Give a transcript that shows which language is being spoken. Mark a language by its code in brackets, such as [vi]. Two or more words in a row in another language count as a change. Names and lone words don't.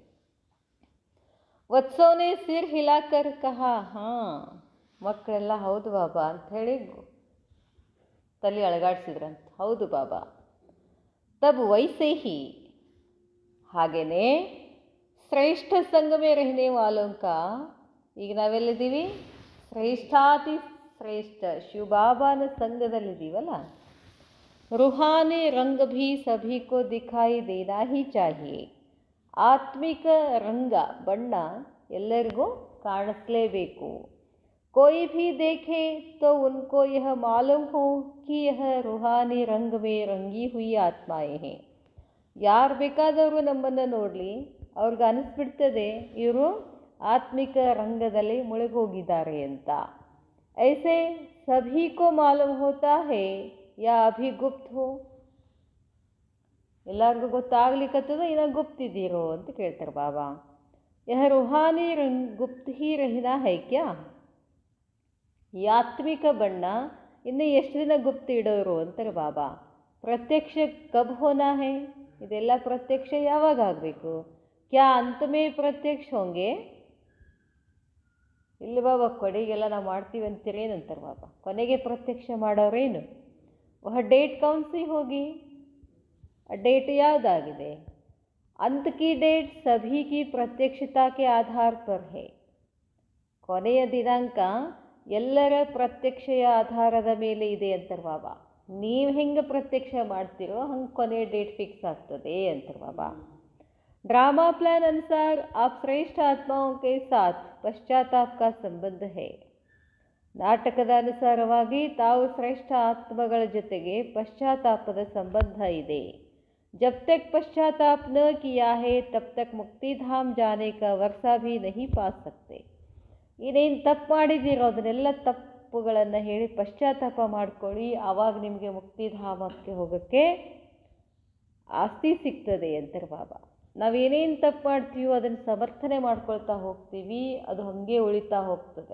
[hi] वत्सों ने सिर हिलाकर कहा, [kn] ಮಕ್ಕಳೆಲ್ಲ ಹೌದು ಬಾಬಾ ಅಂಥೇಳಿ ತಲೆ ಅಳಗಾಡಿಸಿದ್ರಂತ. ಹೌದು ಬಾಬಾ. [hi] तब वैसे ही, ಹಾಗೇನೆ श्रेष्ठ संग में रहने वालों का, [kn] ಈಗ ನಾವೆಲ್ಲಿದ್ದೀವಿ? ಶ್ರೇಷ್ಠಾತಿ ಶ್ರೇಷ್ಠ ಶಿವಬಾಬಾನ ಸಂಘದಲ್ಲಿದ್ದೀವಲ್ಲ. [hi] रूहानी रंग भी सभी को दिखाई देना ही चाहिए. [kn] ಆತ್ಮಿಕ ರಂಗ ಬಣ್ಣ ಎಲ್ಲರಿಗೂ ಕಾಣಿಸ್ಲೇಬೇಕು. [hi] कोई भी देखे तो उनको यह मालूम हो कि यह रूहानी रंग में रंगी हुई आत्माएं हैं. [kn] ಯಾರು ಬೇಕಾದವರು ನಮ್ಮನ್ನು ನೋಡಲಿ, ಅವ್ರಿಗೆ ಅನಿಸ್ಬಿಡ್ತದೆ ಇವರು ಆತ್ಮಿಕ ರಂಗದಲ್ಲಿ ಮುಳುಗೋಗಿದ್ದಾರೆ ಅಂತ. [hi] ऐसे सभी को मालूम होता है या अभी गुप्त हो, [kn] ಎಲ್ಲರಿಗೂ ಗೊತ್ತಾಗ್ಲಿಕ್ಕತ್ತದ ಇನ್ನು ಗುಪ್ತಿದ್ದೀರೋ ಅಂತ ಕೇಳ್ತಾರೆ ಬಾಬಾ. [hi] यह रूहानी रंग गुप्त ही रहना है क्या? [kn] ಈ ಆತ್ಮಿಕ ಬಣ್ಣ ಇನ್ನು ಎಷ್ಟು ದಿನ ಗುಪ್ತ ಇಡೋರು ಅಂತಾರೆ ಬಾಬಾ. [hi] प्रत्यक्ष कब होना है, [kn] ಇದೆಲ್ಲ ಪ್ರತ್ಯಕ್ಷ ಯಾವಾಗ ಆಗಬೇಕು? [hi] क्या अंत में प्रत्यक्ष होंगे? [kn] ಇಲ್ಲ ಬಾಬಾ, ಕೊನೆಗೆಲ್ಲ ನಾವು ಮಾಡ್ತೀವಿ ಅಂತೀರೇನಂತಾರೆ ಬಾಬಾ. ಕೊನೆಗೆ ಪ್ರತ್ಯಕ್ಷ ಮಾಡೋರೇನು? [hi] वह डेट कौन सी होगी, [kn] ಆ ಡೇಟ್ ಯಾವುದಾಗಿದೆ? [hi] अंत की डेट सभी की प्रत्यक्षता के आधार पर है. [kn] ಕೊನೆಯ ದಿನಾಂಕ ಎಲ್ಲರ ಪ್ರತ್ಯಕ್ಷೆಯ ಆಧಾರದ ಮೇಲೆ ಇದೆ ಅಂತಾರೆ ಬಾಬಾ. ನೀವು ಹೆಂಗೆ ಪ್ರತ್ಯಕ್ಷ ಮಾಡ್ತೀರೋ ಹಂಗೆ ಕೊನೆಯ ಡೇಟ್ ಫಿಕ್ಸ್ ಆಗ್ತದೆ ಅಂತಾರೆ ಬಾಬಾ. [hi] ड्रामा प्लान अनुसार आप श्रेष्ठ आत्माओं के साथ पश्चाताप का संबंध है. [kn] ನಾಟಕದ ಅನುಸಾರವಾಗಿ ತಾವು ಶ್ರೇಷ್ಠ ಆತ್ಮಗಳ ಜೊತೆಗೆ ಪಶ್ಚಾತ್ತಾಪದ ಸಂಬಂಧ ಇದೆ. [hi] जब तक पश्चाताप न किया है तब तक मुक्ति धाम जाने का वर्षा भी नहीं पा सकते. [kn] ಇನ್ನೇನು ತಪ್ಪು ಮಾಡಿದ್ದೀರೋ ಅದನ್ನೆಲ್ಲ ತಪ್ಪುಗಳನ್ನು ಹೇಳಿ ಪಶ್ಚಾತ್ತಾಪ ಮಾಡ್ಕೊಳ್ಳಿ, ಆವಾಗ ನಿಮಗೆ ಮುಕ್ತಿಧಾಮಕ್ಕೆ ಹೋಗೋಕ್ಕೆ ಆಸ್ತಿ ಸಿಗ್ತದೆ ಅಂತಾರೆ ಬಾಬಾ. ನಾವೇನೇನು ತಪ್ಪು ಮಾಡ್ತೀವೋ ಅದನ್ನು ಸಮರ್ಥನೆ ಮಾಡ್ಕೊಳ್ತಾ ಹೋಗ್ತೀವಿ, ಅದು ಹಾಗೆ ಉಳಿತಾ ಹೋಗ್ತದೆ.